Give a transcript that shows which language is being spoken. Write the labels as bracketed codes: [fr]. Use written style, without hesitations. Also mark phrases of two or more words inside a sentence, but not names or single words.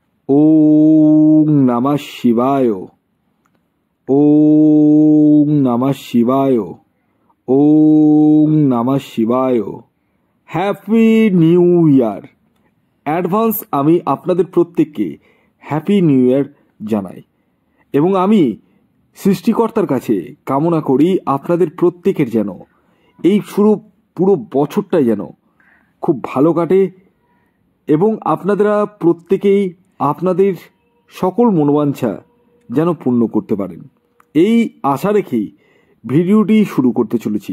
[sa] ওং নমঃ শিবায়। ওং নমঃ শিবায়। ওং নমঃ শিবায়। [en] happy new year. [bn] অ্যাডভান্স আমি আপনাদের প্রত্যেককে [en] happy new year [bn] জানাই এবং আমি সৃষ্টিকর্তার কাছে কামনা করি আপনাদের প্রত্যেকের যেন এই পুরো বছরটাই যেন খুব ভালো কাটে এবং আপনারা প্রত্যেকেই আপনাদের সকল মনোবাঞ্ছা যেন পূর্ণ করতে পারেন, এই আশা রেখেই ভিডিওটি শুরু করতে চলেছি।